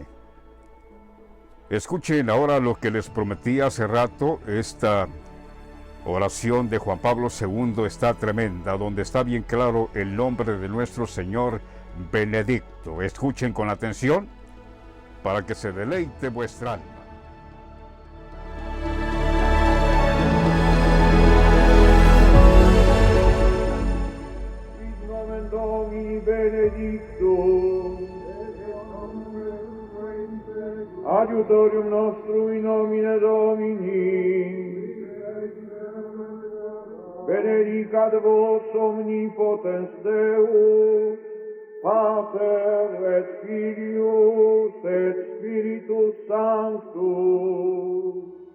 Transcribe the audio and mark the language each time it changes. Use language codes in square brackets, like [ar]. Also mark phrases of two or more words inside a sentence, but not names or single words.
[es] Escuchen ahora lo que les prometí hace rato. Esta oración de Juan Pablo II está tremenda, donde está bien claro el nombre de nuestro Señor Benedicto. Escuchen con atención para que se deleite vuestra alma. [la] In nomen Domini benedictum, adiutorium nostrum in nomine Domini, benedicat vos omnipotens Deus, Pater et Filius et Spiritus Sanctus.